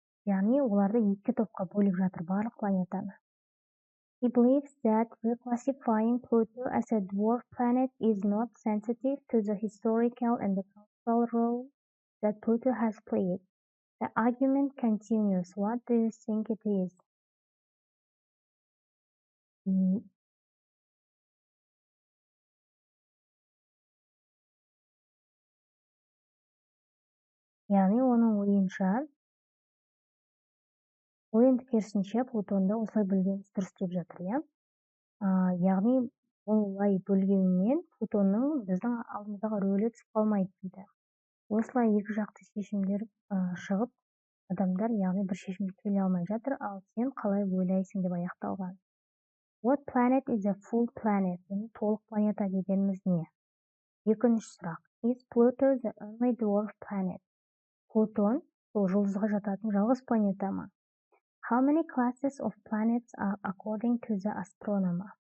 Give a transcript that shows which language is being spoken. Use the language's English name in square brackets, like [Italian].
[Kazakh] Яғни оларды 2 топқа бөліп жатыр барлық планетаны. [English] He believes that reclassifying Pluto as a dwarf planet is not sensitive to the historical and the cultural role that Pluto has played. The argument continues. What do you think it is? [Kazakh] Яғни оның ол енді керісінше Плутонды осылай бөлгеніміз дұрыс деп жатыр, иә. Яғни олай бөлгенмен Плутонның біздің алдымыздағы рөлі түсіп қалмайды дейді. Осылай екі жақты шешімдер шығып, адамдар яғни бір шешімге келе алмай жатыр, ал сен қалай ойлайсың деп аяқталған. [English] What planet is a full planet? [Kazakh] Толық планета дегеніміз не? Екінші сұрақ. [English] Is Pluto the only dwarf planet? [Kazakh] Плутон сол жұлдызға жататын жалғыз планета ма? [English] How many classes of planets are according to the astronomer?